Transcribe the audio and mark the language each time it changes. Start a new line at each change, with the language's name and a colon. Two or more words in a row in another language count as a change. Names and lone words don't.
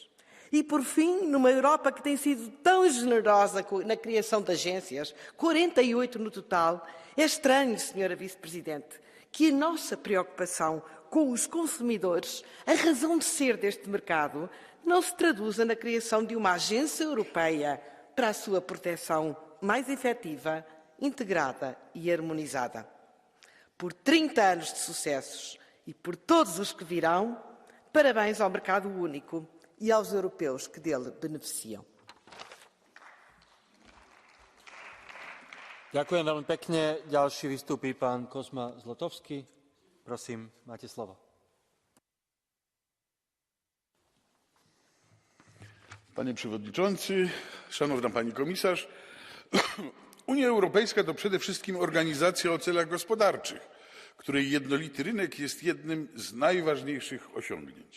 Portuguese: E, por fim, numa Europa que tem sido tão generosa na criação de agências, 48 no total, é estranho, Senhora Vice-Presidente, que a nossa preocupação com os consumidores, a razão de ser deste mercado, não se traduza na criação de uma agência europeia para a sua proteção mais efetiva, integrada e harmonizada. Por 30 anos de sucessos e por todos os que virão, parabéns ao mercado único e aos europeus que dele beneficiam.
Slovak: Ďakujem veľmi pekne. Ďalší vystúpi pán Kozma Zlotovský. Prosím, máte slovo.
Polish: Panie Przewodniczący, Szanowna Pani Komisarz, Unia Europejska to przede wszystkim organizacja o celach gospodarczych, której jednolity rynek jest jednym z najważniejszych osiągnięć.